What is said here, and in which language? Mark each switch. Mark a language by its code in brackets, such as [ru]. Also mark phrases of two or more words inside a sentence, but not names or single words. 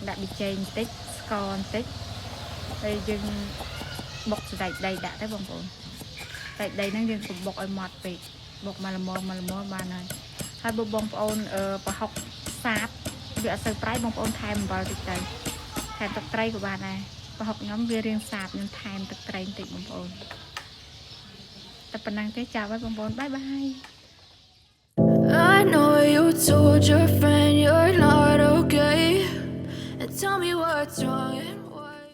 [km] ដាក់ប៊ីចេងបន្តិចស្ករបន្តិចហើយយើងបុកសណ្តែកដីដាក់ទៅបងប្អូនសណ្តែកដីហ្នឹងយើងកុំបុកឲ្យម៉ត់ពេកបុកមកល្មមបានហើយបងប្អូនប្រហុកសាបវាអត់សូវប្រៃបងប្អូនថែមអំបិលតិចទៅថែមទឹកត្រីក៏បានដែរប្រហុកខ្ញុំវារាងសាបខ្ញុំថែមទឹកត្រីបន្តិចបងប្អូនតែប៉ុណ្ណឹងទេចាប់ហើយបងប្អូនបាយបាយ [en] I know you told your friend you're not okay. And tell me what's wrong and why.